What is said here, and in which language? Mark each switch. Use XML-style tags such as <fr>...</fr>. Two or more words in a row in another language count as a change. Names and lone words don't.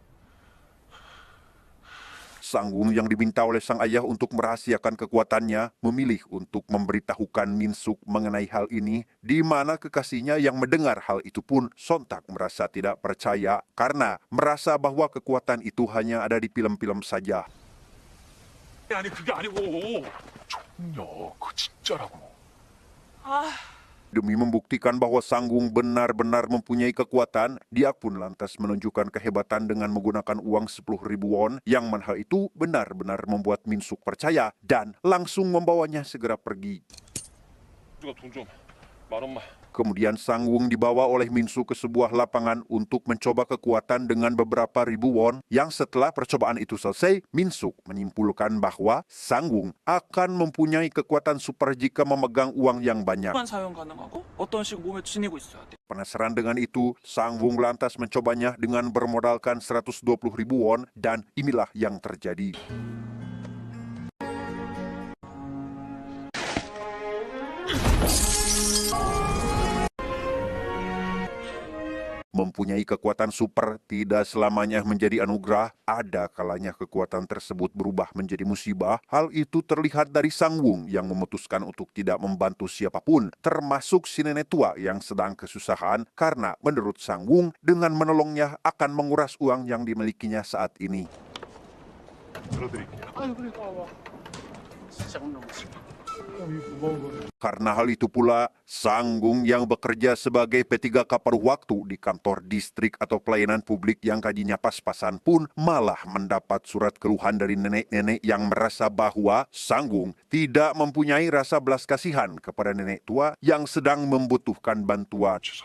<id>Sangwung yang diminta oleh sang ayah untuk merahasiakan kekuatannya memilih untuk memberitahukan Min Suk mengenai hal ini, di mana kekasihnya yang mendengar hal itu pun sontak merasa tidak percaya karena merasa bahwa kekuatan itu hanya ada di film-film saja.</id> <ko>아니 그게 아니고 정년 그거 진짜라고.</ko> <id>Demi membuktikan bahwa Sangwung benar-benar mempunyai kekuatan, dia pun lantas menunjukkan kehebatan dengan menggunakan uang 10.000 won, yang mana itu benar-benar membuat Min Suk percaya dan langsung membawanya segera pergi.</id> <ko>누가 돈 좀 만 원만.</ko> <id>Kemudian Sangwung dibawa oleh Min Suk ke sebuah lapangan untuk mencoba kekuatan dengan beberapa ribu won, yang setelah percobaan itu selesai, Min Suk menyimpulkan bahwa Sangwung akan mempunyai kekuatan super jika memegang uang yang banyak.</id> <ko>만 사용 가능하고 어떤 식으로 몸에 지니고 있어야 돼.</ko> <id>Penasaran dengan itu, Sangwung lantas mencobanya dengan bermodalkan 120.000 won, dan inilah yang terjadi. Mempunyai kekuatan super tidak selamanya menjadi anugerah, ada kalanya kekuatan tersebut berubah menjadi musibah. Hal itu terlihat dari Sangwung yang memutuskan untuk tidak membantu siapapun, termasuk si nenek tua yang sedang kesusahan, karena menurut Sangwung dengan menolongnya akan menguras uang yang dimilikinya saat ini.</id> <ko>들어드릴게요. 아유 그러니까 와. 진짜 너무 싫다.</ko> <id>Karena hal itu pula, Sangwung yang bekerja sebagai P3K paruh waktu di kantor distrik atau pelayanan publik yang gajinya pas-pasan pun malah mendapat surat keluhan dari nenek-nenek yang merasa bahwa Sangwung tidak mempunyai rasa belas kasihan kepada nenek tua yang sedang membutuhkan bantuan.</id>